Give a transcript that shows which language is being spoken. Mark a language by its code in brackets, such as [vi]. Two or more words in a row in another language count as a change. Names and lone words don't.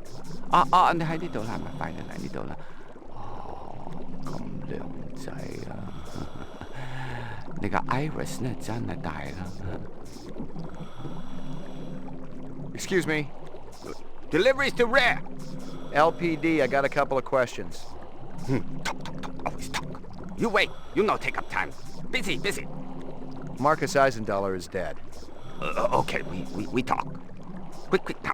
[yue] 你喺呢度啦，咪快啲嚟呢度啦。咁靚仔啊！你個 iris 呢真係大啦。 [en] Excuse me. Deliveries to where? LPD, I got a couple of questions. Talk. Always talk. You wait. You no take up time. Busy. Marcus Eisendollar is dead. Okay, we talk. Quick, now.